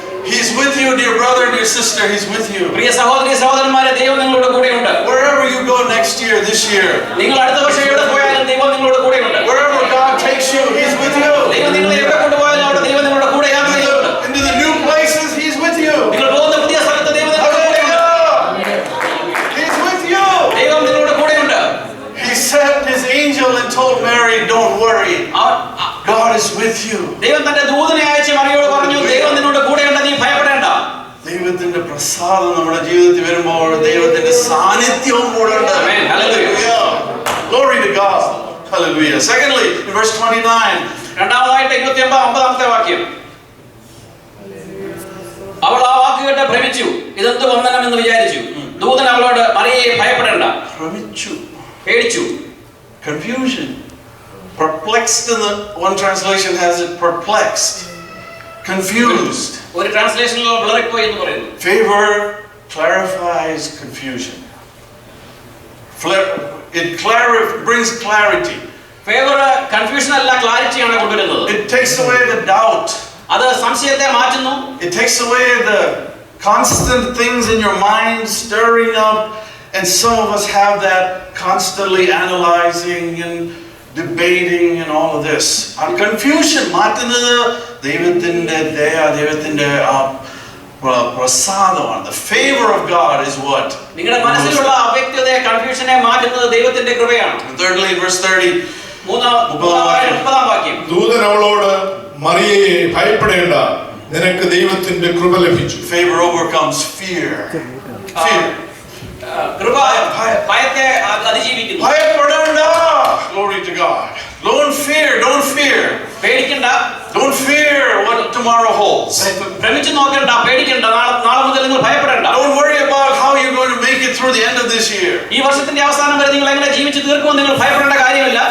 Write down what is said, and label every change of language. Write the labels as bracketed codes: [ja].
[en] He's with you, dear brother and dear sister. He's with you. [ml] പ്രിയ സഹോദരി സഹോദരന്മാരെ, ദൈവം നിങ്ങളോട് കൂടെ ഉണ്ട്. [en] Wherever you go next year, this year. [ml] നിങ്ങൾ അടുത്ത വർഷം എവിടെ പോയാലും ദൈവം നിങ്ങളോട് കൂടെ ഉണ്ട്. [en] Wherever God takes you, He's with you. [ml] ദൈവം നിങ്ങളെ എവിടെ കൊണ്ടുപോയാലും അവിടെ ദൈവം നിങ്ങളുടെ കൂടെ യാത്ര ചെയ്യുന്നുണ്ട്. [en] Into the new places, He's with you. [ml] നിങ്ങൾ പോകുന്ന പുതിയ സ്ഥലത്ത് ദൈവം നിങ്ങളുടെ കൂടെ ഉണ്ട്. [en] He's with you. [ml] ദൈവം നിങ്ങളുടെ കൂടെ ഉണ്ട്. [en] He sent His angel and told Mary, don't worry. God is with you. [ml] ദൈവം തന്റെ ദൂതനെ അയച്ച് മറിയോട് പറഞ്ഞു, ദൈവം നിന്നോട് കൂടെയുണ്ട്, നീ ഭയപ്പെടേണ്ട. ദൈവത്തിന്റെ പ്രസാദം നമ്മുടെ ജീവിതത്തിൽ വരുമ്പോൾ ദൈവത്തിന്റെ സാന്നിധ്യവും കൂടെ ഉണ്ട്. [en] Amen. Hallelujah. Glory to God. Hallelujah. Secondly, in verse 29. [ml] രണ്ടാമതായിട്ട് 29-50 വാക്യം. അവൾ ആ വാക്ക് കേട്ട് ഭ്രമിച്ചു, ഇതെന്ത് വന്ദനം എന്ന് വിചാരിച്ചു. ദൂതൻ അവളോട്, മറിയയെ ഭയപ്പെടേണ്ട. ഭ്രമിച്ചു. പേടിച്ചു. [en] Confusion. Perplexed in the one translation has it perplexed. Confused. [ml] ഒരു ട്രാൻസ്ലേഷനിൽ വിളറിപ്പോയി എന്ന് പറയുന്നു. [en] Favor clarifies confusion. It brings clarity. [ml] Favour confusion അല്ല, ക്ലാരിറ്റിയാണ് കൊണ്ടുവരുന്നത്. [en] It takes away the doubt. [ml] അത് സംശയത്തെ മാറ്റുന്നു. [en] It takes away the constant things in your mind stirring up, and some of us have that constantly analyzing and debating and all of this. Our confusion [ml] മാറ്റുന്നത് ദൈവത്തിന്റെ ദയ, ദൈവത്തിന്റെ പ്രസാദമാണ്. [en] The favor of God is what? [ml] നിങ്ങളുടെ മനസ്സിലുള്ള അവ്യക്തതയെ, കൺഫ്യൂഷനെ മാറ്റുന്നത് ദൈവത്തിന്റെ കൃപയാണ്. [en] And thirdly, in verse 30, [ml] 30 വാക്യം. ദൂതൻ അവളോട്, മറിയയെ ഭയപ്പെടേണ്ട, നിനക്ക് ദൈവത്തിന്റെ കൃപ ലഭിച്ചു. [en] Favor overcomes fear. Fear. [ml] കൃപ ഭയത്തെ അതിജീവിക്കുന്നു. ഭയപ്പെടേണ്ട. [en] Glory to God. Don't fear. Don't fear. [ml] പേടിക്കണ്ട. [en] Don't fear what tomorrow holds. [ml] ഭ്രമിച്ചു നോക്കണ്ട, പേടിക്കണ്ട. നാളെ മുതൽ നിങ്ങൾ ഭയപ്പെടേണ്ട. [en] Don't worry about how you're going to make it through the end of this year. [ml] ഈ വർഷത്തിന്റെ അവസാനം വരെ നിങ്ങൾ എങ്ങനെ ജീവിച്ചു തീർക്കുമെന്ന് നിങ്ങൾ ഭയപ്പെടേണ്ട കാര്യമില്ല.